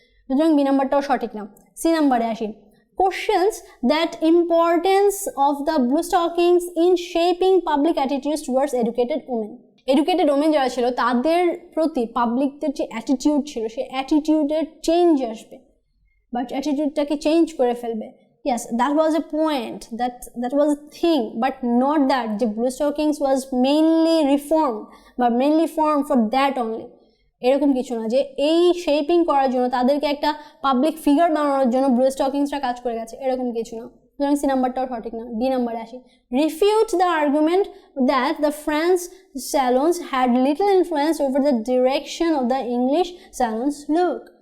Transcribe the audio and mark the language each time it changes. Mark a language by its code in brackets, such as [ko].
[bn] সুতরাং বি নাম্বারটাও সঠিক না। সি নাম্বারে আসি, [en] questions that importance of the blue stockings in shaping public attitudes towards educated women. [bn] Educated women যারা ছিল তাদের প্রতি পাবলিকদের যে অ্যাটিটিউড ছিল সেই অ্যাটিটিউডের চেঞ্জ আসবে, বাট অ্যাটিটিউডটাকে চেঞ্জ করে ফেলবে। [en] Yes, that was a point, that was a thing, but not that the blue stockings was mainly reformed, but mainly formed for that only. [bn] এরকম কিছু না যে এই শেপিং করার জন্য তাদেরকে একটা পাবলিক ফিগার বানানোর জন্য ব্লু স্টকিংসরা কাজ করে গেছে, এরকম কিছু না। সুতরাং সি নাম্বারটাও সঠিক না। ডি নাম্বারে আসি, [en] Refute the argument that the French salons had little influence over the direction of the English salons look.